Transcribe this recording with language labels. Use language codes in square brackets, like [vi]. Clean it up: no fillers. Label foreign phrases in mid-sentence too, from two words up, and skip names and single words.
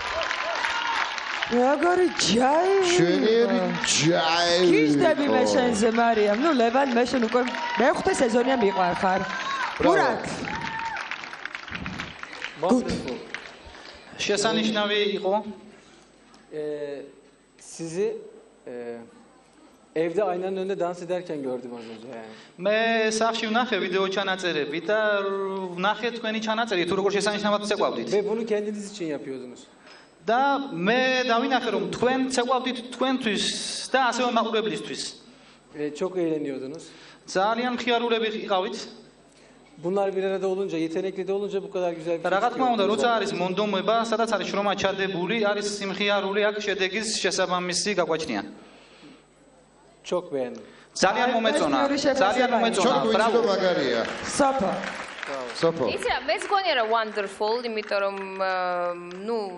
[ka] როგორი ჯაივი. შენიერი ჯაივი. გიждები მე შენზე მარიამ. ნუ ლევან მე შენ უკვე მეხუთე სეზონია მიყვარხარ. ურაკ. შესანიშნავი იყო. [tr] Sizi evde aynen önünde dans ederken gördüm az önce yani. [ka] მე სახში ვნახე ვიდეო ჩანაწერები და ვნახე თქვენი ჩანაწერი თუ როგორ შესანიშნავად ცეკვავდით. [tr] Ve bunu kendiniz için yapıyordunuz. [ka] და მე დავინახე რომ თქვენ ცეკვავდით თქვენთვის და ასევე მაყურებლისთვის. [tr] Çok eğleniyordunuz. [ka] ძალიან მხიარულები იყავით. [tr] Bunlar bir arada olunca, yetenekli de olunca bu kadar güzel bir şey. [ka] რა თქმა უნდა, როცა არის მონდომება, სადაც არის შრომა ჩადებული, არის სიმხიარული, აქ შედეგის შესაბამისი გაგვაჩნია. [tr] Çok beğendim. [ka] ძალიან მომეწონა. ძალიან მომეწონა. ბრავო. მაგარია. სოფო. სოფო. იცი რა, მეც გონია რა wonderful, იმიტომ რომ ნუ